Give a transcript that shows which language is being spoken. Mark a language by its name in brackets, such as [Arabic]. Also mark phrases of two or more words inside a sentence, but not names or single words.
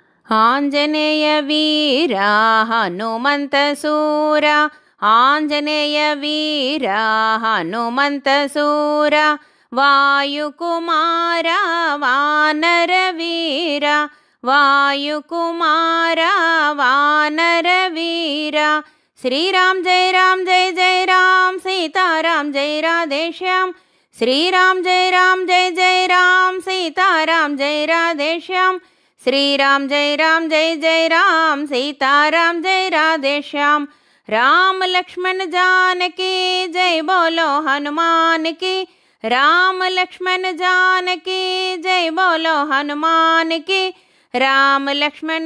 [Telugu] ఆంజనేయ వీరా హనుమంత సూరా ఆంజనేయ వీరా హనుమంత సూరా వాయుకుమారా వానర వీరా వాయుకుమారా వానర వీరా [Hindi] श्रीराम जय राम जय जय राम सीताराम जय राधेश्याम श्रीराम जय राम जय जय राम सीताराम जय राधेश्याम श्रीराम जय जय राम सीताराम जय राधेश्याम राम लक्ष्मण जानकी जय बोलो हनुमान की राम लक्ष्मण जानकी जय बोलो हनुमान की राम लक्ष्मण